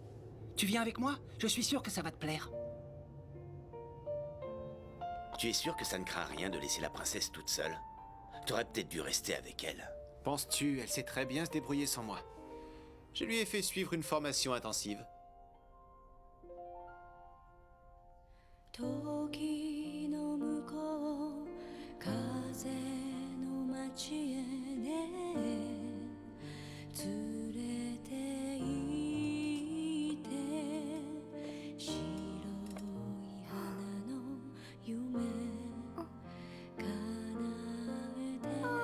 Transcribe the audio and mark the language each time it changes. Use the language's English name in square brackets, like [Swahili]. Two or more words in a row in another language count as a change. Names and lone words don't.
[French] Tu viens avec moi? Je suis sûr que ça va te plaire. Tu es sûr que ça ne craint rien de laisser la princesse toute seule? T'aurais peut-être dû rester avec elle. Penses-tu, elle sait très bien se débrouiller sans moi. Je lui ai fait suivre une formation intensive. [Japanese] 時の向こう風の街へね連れて行って白い花の夢叶えて